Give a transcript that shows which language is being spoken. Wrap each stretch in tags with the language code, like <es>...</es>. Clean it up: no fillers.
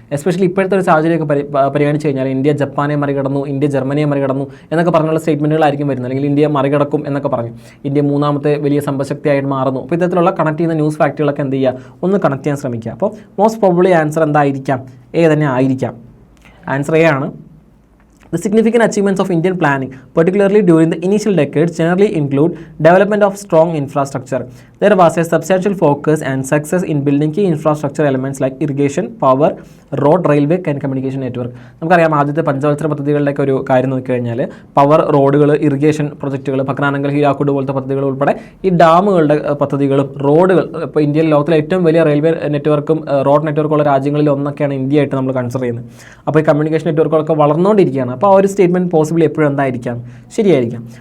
<ml>Especially ഇപ്പോഴത്തെ ഒരു സാഹചര്യമൊക്കെ പരിഗണിച്ച് കഴിഞ്ഞാൽ ഇന്ത്യ ജപ്പാനെ മറികടന്നു, ഇന്ത്യ ജർമ്മനിയെ മറികടന്നു എന്നൊക്കെ പറഞ്ഞുള്ള സ്റ്റേറ്റ്മെൻറ്റുകളായിരിക്കും വരുന്നത്. അല്ലെങ്കിൽ ഇന്ത്യ മറികടക്കും എന്നൊക്കെ പറഞ്ഞു, ഇന്ത്യ 3ാമത്തെ വലിയ സമ്പദ്ശക്തിയായിട്ട് മാറുന്നു. അപ്പോൾ ഇത്തരത്തിലുള്ള കണക്ട് ചെയ്യുന്ന ന്യൂസ് ഫാക്റ്റുകളൊക്കെ എന്ത് ചെയ്യുക, ഒന്ന് കണക്ട് ചെയ്യാൻ ശ്രമിക്കുക. അപ്പോൾ മോസ്റ്റ് പ്രോബബ്ലി ആൻസർ എന്തായിരിക്കാം, എ തന്നെ ആയിരിക്കാം. ആൻസർ എ ആണ്.</ml> <en>The significant achievements of Indian planning, particularly during the initial decades, generally include development of strong infrastructure. There was a substantial focus and success in building key infrastructure elements like irrigation, power, road, railway and communication network.</en> <ml>നമുക്കറിയാം ആദ്യത്തെ പഞ്ചവത്സര പദ്ധതികളുടെയൊക്കെ ഒരു കാര്യം നോക്കിക്കഴിഞ്ഞാൽ power, റോഡുകൾ, irrigation പ്രൊജക്റ്റുകൾ, Bhakra Nangal, ഹീരാക്കുഡ് പോലത്തെ പദ്ധതികൾ ഉൾപ്പെടെ ഈ ഡാമുകളുടെ പദ്ധതികളും റോഡുകൾ, ഇപ്പോൾ ഇന്ത്യയിൽ ലോകത്തിലെ ഏറ്റവും വലിയ റെയിൽവേ നെറ്റ്വർക്കും റോഡ് നെറ്റ്വർക്കുള്ള രാജ്യങ്ങളിൽ ഒന്നൊക്കെയാണ് ഇന്ത്യയായിട്ട് നമ്മൾ കൺസിഡർ ചെയ്യുന്നത്. അപ്പോൾ ഈ കമ്മ്യൂണിക്കേഷൻ നെറ്റ്വർക്കുകളൊക്കെ വളർന്നുകൊണ്ടിരിക്കുകയാണ്. അപ്പോൾ ആ ഒരു സ്റ്റേറ്റ്മെൻറ്റ് പോസിബിളി എപ്പോഴും എന്തായിരിക്കാം, ശരിയായിരിക്കാം.</ml>